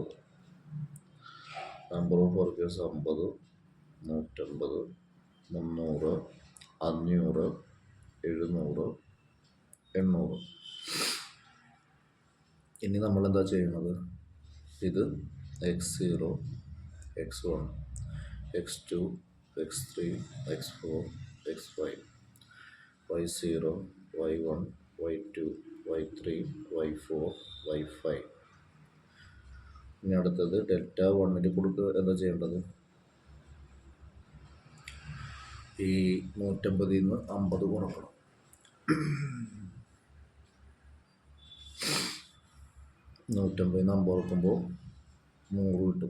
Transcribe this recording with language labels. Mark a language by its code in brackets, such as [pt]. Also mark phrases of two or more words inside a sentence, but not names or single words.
[en] Number of workers 50 150 300 500 700 800. [ml] ഇനി നമ്മൾ എന്താ ചെയ്യുന്നത്? ഇത് x0 x1 x2 x3 x4 x5 y0 y1 y2 y3 y4 y5. ഇനി അടുത്തത് ഡെൽറ്റ 1 കൊടുക്കുക. എന്താ ചെയ്യേണ്ടത്? ഈ 150 നിന്ന് 50 കുറക്കണം. 150 നിന്ന് 50 കുറക്കുമ്പോൾ 100 കിട്ടും.